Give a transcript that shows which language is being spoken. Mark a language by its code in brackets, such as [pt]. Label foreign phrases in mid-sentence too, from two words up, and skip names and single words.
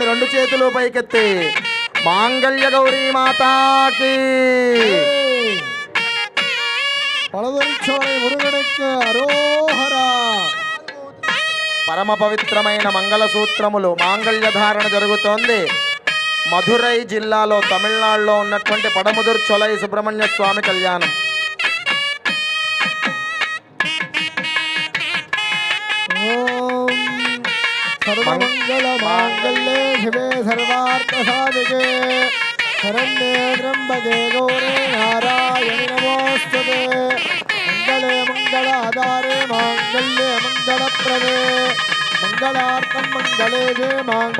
[te] రెండు చేతులు పైకెత్తి మాంగళ్య గౌరీ మాతాకి పరమ పవిత్రమైన మంగళసూత్రములు మాంగళ్య ధారణ జరుగుతోంది. మధురై జిల్లాలో తమిళనాడులో ఉన్నటువంటి పడముదుర్ చొలై సుబ్రహ్మణ్య స్వామి కళ్యాణం. [sa] सर्वमंगल मांगल्ये शिवे सर्वार्थ साधिके शरण्ये त्र्यंबके गौरी नारायणि नमोस्तुते मंगले मंगलाधारे मांगल्ये मंगलप्रदे मंगलार्थं मंगले जे मांगल्ये